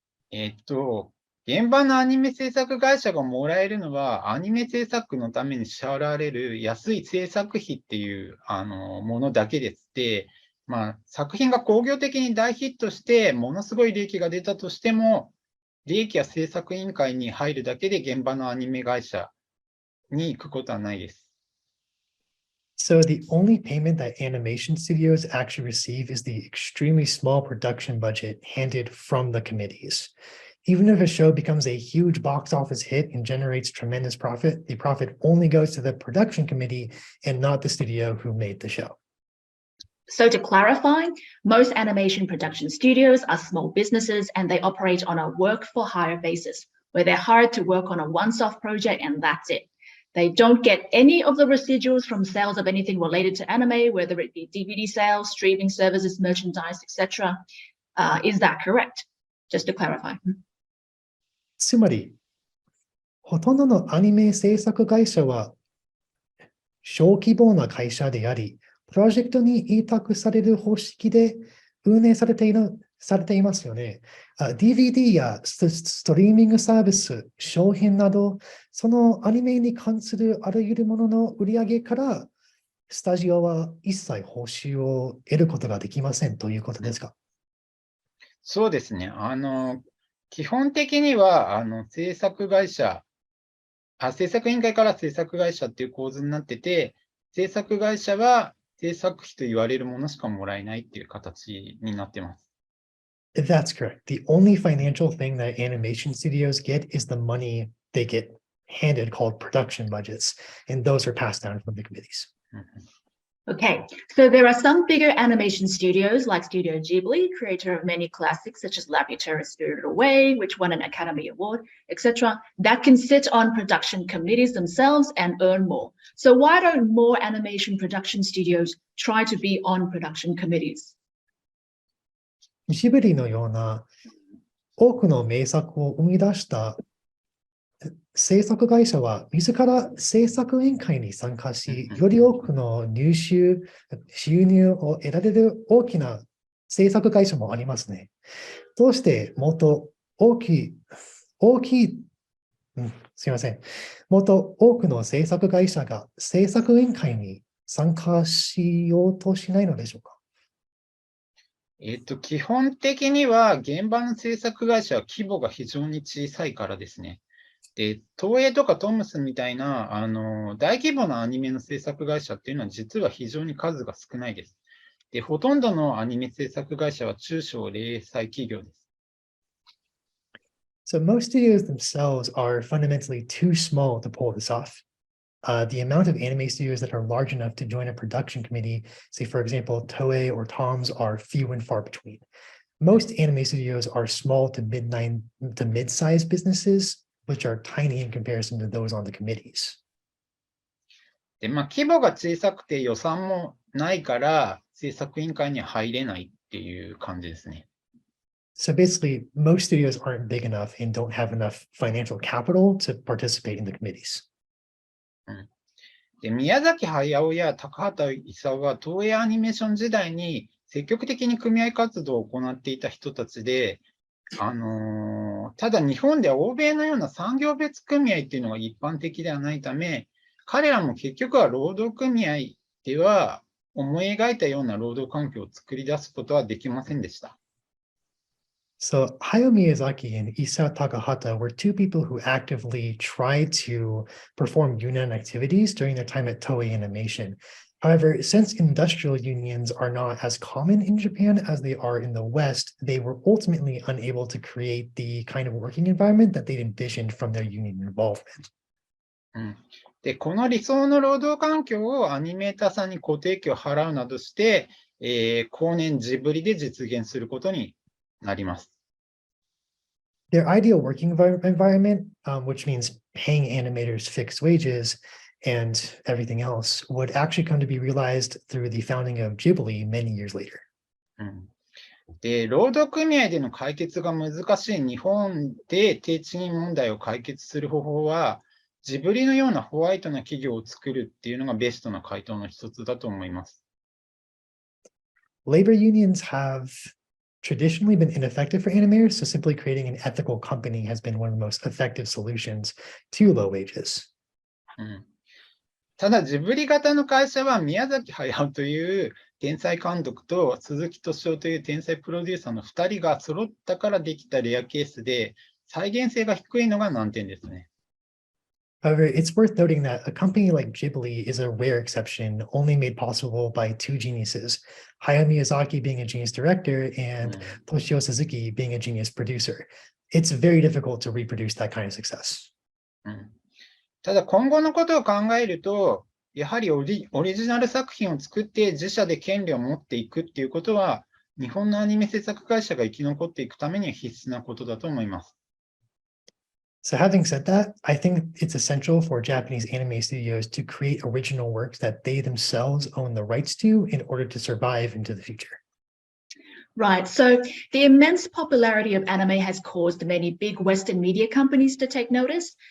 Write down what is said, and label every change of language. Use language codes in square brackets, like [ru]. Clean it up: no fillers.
[ja] 現場のアニメ制作会社がもらえるのは、アニメ制作のために支払われる安い制作費っていうものだけでして、作品が工業的に大ヒットして、ものすごい利益が出たとしても、利益は制作委員会に入るだけで現場のアニメ会社に行くことはないです。 [en] So the only payment that animation studios actually receive is the extremely small production budget handed from the committees. Even if a show becomes a huge box office hit and generates tremendous profit, the profit only goes to the production committee and not the studio who made the show. So to clarify, most animation production studios are small businesses and they operate on a work-for-hire basis, where they're hired to work on a once-off project and that's it. They don't get any of the residuals from sales of anything related to anime, whether it be DVD sales, streaming services, merchandise, etc. Is that correct? Just to clarify. [ja] つまり、ほとんどのアニメ制作会社は小規模な会社であり、プロジェクトに委託される方式で運営されていますよね。 DVD やストリーミングサービス、商品など、そのアニメに関するあらゆるものの売り上げから、スタジオは一切報酬を得ることができませんということですか？そうですね。基本的には、制作委員会から制作会社っていう構図になってて、制作会社は制作費と言われるものしかもらえないっていう形になってます。 [en] That's correct. The only financial thing that animation studios get is the money they get handed called production budgets, and those are passed down from the committees. Okay, so there are some bigger animation studios like Studio Ghibli, creator of many classics such as Laputa Spirited Away, which won an Academy Award, etc., that can sit on production committees themselves and earn more. So why don't more animation production studios try to be on production committees? [ja] ジブリのような多くの名作を生み出した制作会社は自ら制作委員会に参加し、より多くの収入を得られる大きな制作会社もありますね。どうしてもっともっと多くの制作会社が制作委員会に参加しようとしないのでしょうか？基本的には現場の制作会社は規模が非常に小さいからですね。で、東映とかトムスみたいな大規模なアニメの制作会社っていうのは実は非常に数が少ないです。で、ほとんどのアニメ制作会社は中小零細企業です。 [en] So most studios themselves are fundamentally too small to pull this off. The amount of anime studios that are large enough to join a production committee, say for example, Toei or Tom's, are few and far between. Most anime studios are small to mid-sized businesses, which are tiny in comparison to those on the committees. [ja] で、規模が小さくて予算もないから制作委員会には入れないっていう感じですね。 [en] So basically, most studios aren't big enough and don't have enough financial capital to participate in the committees. [ja] で、宮崎駿や高畑勲は東映アニメーション時代に積極的に組合活動を行っていた人たちで、ただ日本では欧米のような産業別組合っていうのが一般的ではないため、彼らも結局は労働組合では思い描いたような労働環境を作り出すことはできませんでした。 [en] So Hayao Miyazaki and Isao Takahata were two people who actively tried to perform union activities during their time at Toei Animation. However, since industrial unions are not as common in Japan as they are in the West, they were ultimately unable to create the kind of working environment that they'd envisioned from their union involvement. [ja] で、この理想の労働環境をアニメーターさんに固定給を払うなどして、後年ジブリで実現することになります。 [en] Their ideal working environment, which means paying animators fixed wages and everything else, would actually come to be realized through the founding of Ghibli many years later. [ja] で、労働組合での解決が難しい日本で低賃金問題を解決する方法は、ジブリのようなホワイトな企業を作るっていうのがベストな回答の一つだと思います。 [en] Labor unions have traditionally been ineffective for animators, so simply creating an ethical company has been one of the most effective solutions to low wages. [ja] ただ、ジブリ型の会社は宮崎駿という天才監督と鈴木敏夫という天才プロデューサーの2人が揃ったからできたレアケースで、再現性が低いのが難点ですね。 [en] However, it's worth noting that a company like Ghibli is a rare exception, only made possible by two geniuses, Hayao Miyazaki being a genius director and Toshio Suzuki being a genius producer. It's very difficult to reproduce that kind of success. [ja] ただ今後のことを考えると、やはりオリジナル作品を作って自社で権利を持っていくっていうことは、日本のアニメ制作会社が生き残っていくためには必須なことだと思います。 [en] So having said that, I think it's essential for Japanese anime studios to create original works that they themselves own the rights to in order to survive into the future. Right. So the immense popularity of anime has caused many big Western media companies to take notice.